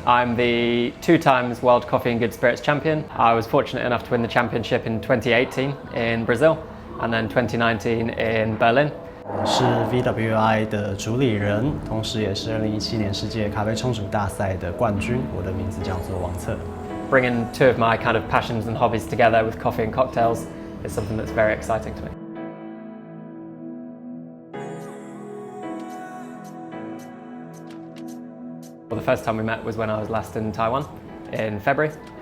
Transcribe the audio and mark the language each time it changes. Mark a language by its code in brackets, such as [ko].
[en] I'm the 2 times World Coffee and Good Spirits champion. I was fortunate enough to win the championship in 2018 in Brazil and then 2019 in Berlin. [zh] 我是 VWI 的主理人，同时也是2017年世界咖啡冲煮大赛的冠军。我的名字叫做王策。 [en] Bringing 2 of my kind of passions and hobbies together with coffee and cocktails is something that's very exciting to me. Well, the first time we met was when I was last in Taiwan in February.